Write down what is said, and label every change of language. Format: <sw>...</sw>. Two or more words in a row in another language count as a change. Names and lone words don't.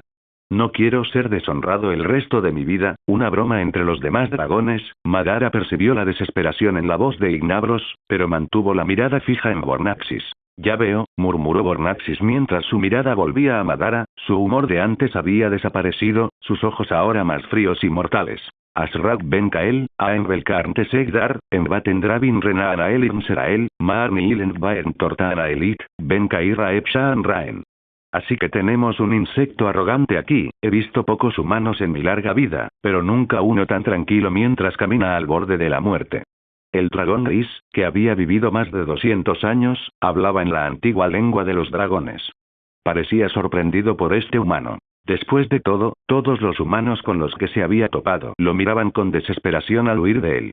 <es>No quiero ser deshonrado el resto de mi vida. Una broma entre los demás dragones. Madara percibió la desesperación en la voz de Ignabros, pero mantuvo la mirada fija en Bornaxis. Ya veo, murmuró Bornaxis mientras su mirada volvía a Madara, su humor de antes había desaparecido, sus ojos ahora más fríos y mortales. Asrak ben Kael, Aen Belkarn Tesegdar, Envaten Dravin Renaanael Imserael, Maarni Ilen Baern Tortaanaelit, Ben Kaira Epshaan Raen. Así que tenemos un insecto arrogante aquí. He visto pocos humanos en mi larga vida, pero nunca uno tan tranquilo mientras camina al borde de la muerte. El dragón gris, que había vivido más de 200 años, hablaba en la antigua lengua de los dragones. Parecía sorprendido por este humano. Después de todo, todos los humanos con los que se había topado lo miraban con desesperación al huir de él.</es>